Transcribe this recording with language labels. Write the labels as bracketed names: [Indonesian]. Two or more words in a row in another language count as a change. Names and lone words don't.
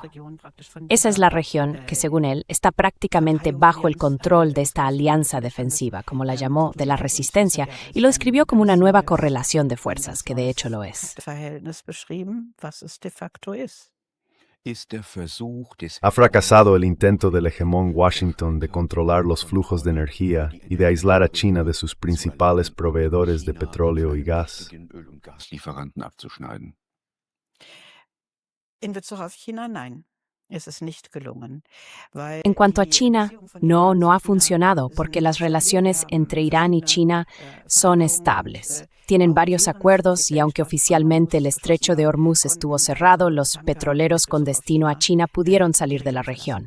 [Spanish] Esa es la región que, según él, está prácticamente bajo el control de esta alianza defensiva, como la llamó, de la resistencia, y lo describió como una nueva correlación de fuerzas, que de hecho lo es. Ha fracasado el intento del hegemón Washington de controlar los flujos de energía y de aislar a China de sus principales proveedores de petróleo y gas. [German] In Bezug auf China, nein. [Spanish] En cuanto a China, no ha funcionado porque las relaciones entre Irán y China son estables. Tienen varios acuerdos y aunque oficialmente el estrecho de Hormuz estuvo cerrado, los petroleros con destino a China pudieron salir de la región.